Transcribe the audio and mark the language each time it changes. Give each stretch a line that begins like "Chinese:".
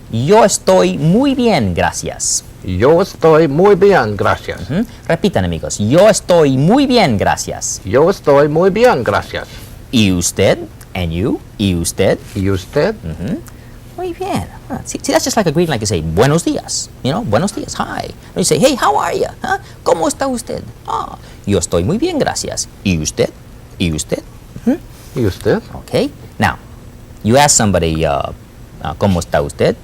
Spanish: Yo estoy muy bien, gracias. Yo estoy muy bien, gracias. Repitan, amigos. Yo estoy muy bien, gracias. Yo estoy muy bien, gracias. ¿Y usted?
English: And you?
Spanish: ¿Y usted? ¿Y usted? Muy bien.
English: See, that's just like a greeting, like you say,
Spanish: buenos días. Buenos días,
English: hi. Or you say, hey, how are you?
Spanish: Huh? ¿Cómo está usted? Yo estoy muy bien, gracias. ¿Y usted? ¿Y usted? ¿Y usted?
English: Okay. Now, you ask somebody,
Spanish: ¿cómo está usted?